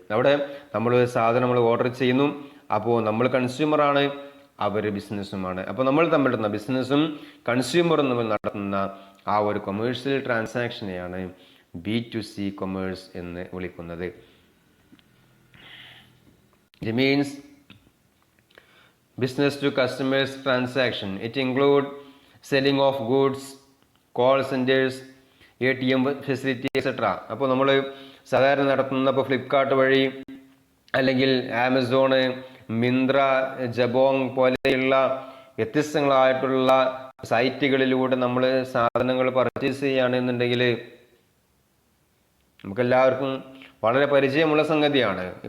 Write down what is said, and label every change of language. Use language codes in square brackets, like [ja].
[ml] അവിടെ നമ്മൾ സാധനം നമ്മൾ ഓർഡർ ചെയ്യുന്നു, അപ്പോൾ നമ്മൾ കൺസ്യൂമറാണ്, അവർ ബിസിനസ്സുമാണ്. അപ്പോൾ നമ്മൾ തമ്മിലുള്ള ബിസിനസ്സും കൺസ്യൂമറും തമ്മിൽ നടത്തുന്ന ആ ഒരു കൊമേഴ്സ്യൽ ട്രാൻസാക്ഷനെയാണ് B2C കൊമേഴ്സ് എന്ന് വിളിക്കുന്നത്. [en] It means business to customers transaction. It include selling of goods, call centers, ATM facility etc. [ml] അപ്പോൾ നമ്മൾ സാധാരണ നടത്തുന്ന ഇപ്പോൾ ഫ്ലിപ്കാർട്ട് വഴി അല്ലെങ്കിൽ ആമസോണ്, മിന്ത്ര, ജബോങ് പോലെയുള്ള വ്യത്യസ്തങ്ങളായിട്ടുള്ള സൈറ്റുകളിലൂടെ നമ്മൾ സാധനങ്ങൾ പർച്ചേസ് ചെയ്യുകയാണെന്നുണ്ടെങ്കിൽ നമുക്കെല്ലാവർക്കും വളരെ പരിചയമുള്ള സംഗതിയാണ്.